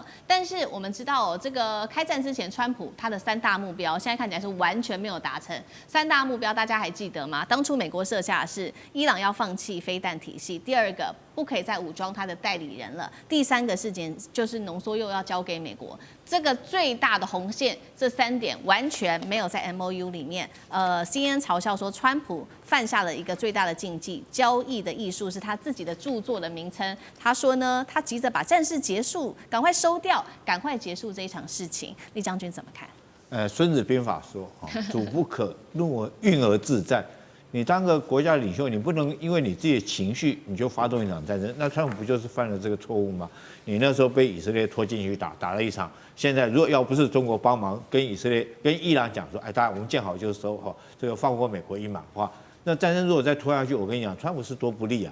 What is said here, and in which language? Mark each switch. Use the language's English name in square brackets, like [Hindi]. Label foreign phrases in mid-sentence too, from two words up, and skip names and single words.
[Chinese] 但是我們知道這個開戰之前，川普他的3大目標，現在看起來是完全沒有達成。3大目標大家還記得嗎？當初美國設下的是伊朗要放棄飛彈體系，第2個不可以再武裝他的代理人了，第3個事件就是濃縮鈾要交給美國。這個最大的紅線，這3點完全沒有在 MOU 裡面。CNN 嘲笑說，川普犯下了一個最大的禁忌，交易的藝術是他自己的著作的名稱。他說呢，他急着把戰事結束，趕快收掉，趕快結束這一場事情。李將軍怎麼看？孫子兵法說，主不可運而自戰。你當個國家領袖，你不能因為你自己的情緒你就發動一場戰爭。那川普不就是犯了這個錯誤嗎？你那時候被以色列拖進去打了一場，現在如果要不是中國幫忙，跟以色列、跟伊朗講說，哎，大家我們見好就收哈，這個放過美國一馬的話，那戰爭如果再拖下去，我跟你講，川普是多不利啊！